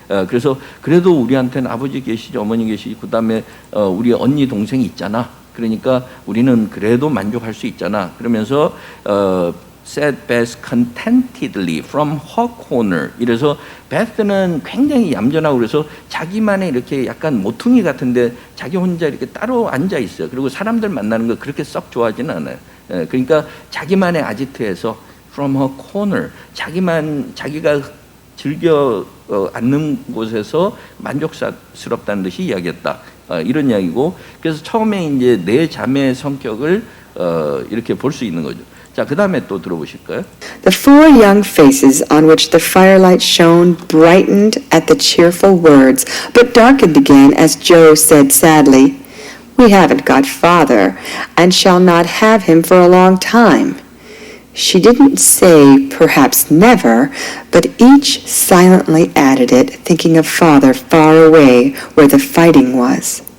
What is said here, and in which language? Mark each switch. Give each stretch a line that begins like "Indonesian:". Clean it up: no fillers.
Korean: 그래서 그래도 우리한테는 아버지 계시지 어머니 계시지 그다음에 우리 언니 동생이 있잖아. 그러니까 우리는 그래도 만족할 수 있잖아. 그러면서
English: said Beth contentedly from her corner.
Korean: 이래서 베스는 굉장히 얌전하고 그래서 자기만의 이렇게 약간 모퉁이 같은데 자기 혼자 이렇게 따로 앉아 있어요. 그리고 사람들 만나는 거 그렇게 썩 좋아하지는 않아요. 그러니까 자기만의 아지트에서
English: from her corner
Korean: 자기가 즐겨 앉는 곳에서 만족스럽다는 듯이 이야기했다. 이런 이야기고 그래서 처음에 이제 네 자매의 성격을 이렇게 볼 수 있는 거죠. 자, 그 다음에 또 들어보실까요?
English: The four young faces on which the firelight shone brightened at the cheerful words, but darkened again as Joe said sadly, "We haven't got father, and shall not have him for a long time." She didn't say perhaps never, but each silently added it, thinking of father far away where the fighting was.